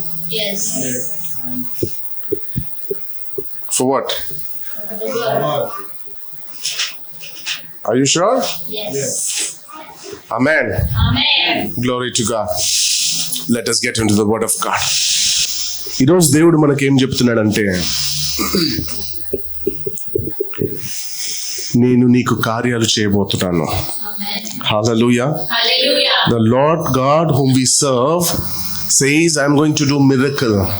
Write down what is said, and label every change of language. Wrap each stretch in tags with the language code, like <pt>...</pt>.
<en>Yes. For what? The word. Are you sure? Yes. Amen. Amen. Glory to God. Let us get into the word of God.</en> <te>ఈరోజు దేవుడు మనకేం చెప్తున్నాడంటే, నేను నీకు కార్యాలు చేయబోతున్నాను.</te> <en>Amen. Hallelujah. Hallelujah. The Lord God whom we serve says, I'm going to do miracle</en>